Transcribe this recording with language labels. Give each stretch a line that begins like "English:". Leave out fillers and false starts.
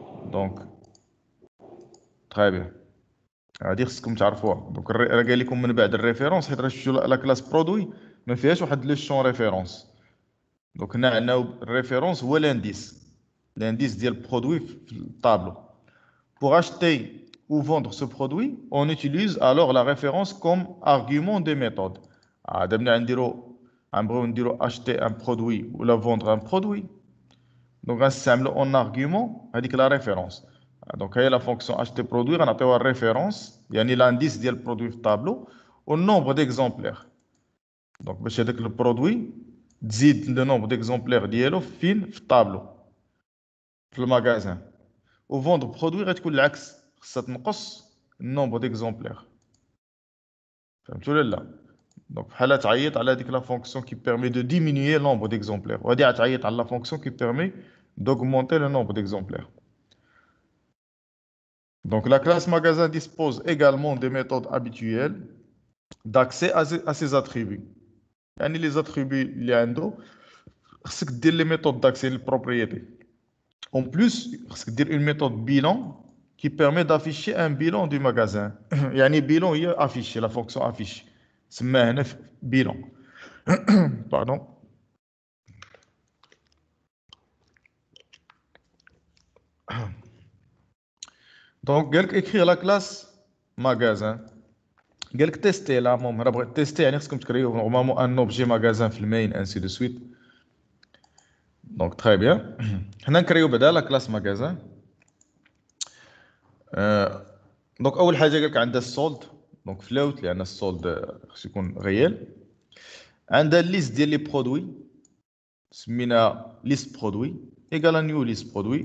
French: Donc très bien.
Arabic: هادي خصكم تعرفوها. دونك راه قال لكم من بعد الريفيرونس حيت راه شفتوا لا كلاس برودوي ما فيهاش واحد لو شون ريفيرونس. دونك هنا عندنا الريفيرونس هو لانديس ديال البرودوي في الطابلو.
French: Pour acheter ou vendre ce produit on utilise alors la référence comme argument des méthodes.
Arabic: دابا غنبغيو نديرو
French: acheter un produit
Arabic: ولا
French: vendre un produit
Arabic: دونك غنستعملو en argument هذيك لا ريفيرونس. دونك هي لا فونكسيون acheter produit غنعطيوها الريفيرونس يعني لانديس ديال البرودوي في الطابلو
French: au nombre d'exemplaires.
Arabic: Donc, باش هذاك البرودوي تزيد le nombre d'exemplaires ديالو فين في الطابلو في المغازان. وفوندر برودوي غتكون العكس، خصها تنقص النومبر ديكزومبلير. فهمتوا ولا لا؟ دونك بحال تعيط على هذيك لا فونكسيون كي بيرمي دو ديمينيي لومبر ديكزومبلير، وهادي غتعيط على لا فونكسيون كي بيرمي
French: d'augmenter le nombre d'exemplaires. Donc la classe magasin dispose également des méthodes habituelles d'accès à ces attributs.
Arabic: يعني les attributs اللي عنده خصك دير
French: les méthodes d'accès
Arabic: للpropriété.
French: En plus,
Arabic: خصك دير
French: une méthode bilan qui permet d'afficher un bilan du magasin.
Arabic: يعني
French: bilan هي afficher, la fonction affiche.
Arabic: سماها هنا bilan.
French: Pardon.
Arabic: Donc, قالك écrire la classe magasin. قالك tester là, المهم راه بغيت tester يعني خصكم تكريو normalement un objet magasin في المين ainsi de suite.
French: Donc très bien.
Arabic: هنا نكريو بعدا la classe magasin. دونك اول حاجه قالك عندها السولد، دونك فلوت لان السولد خصو يكون غيال. عندها الليست ديال لي برودوي سمينا ليست برودوي ايكال نيو ليست برودوي.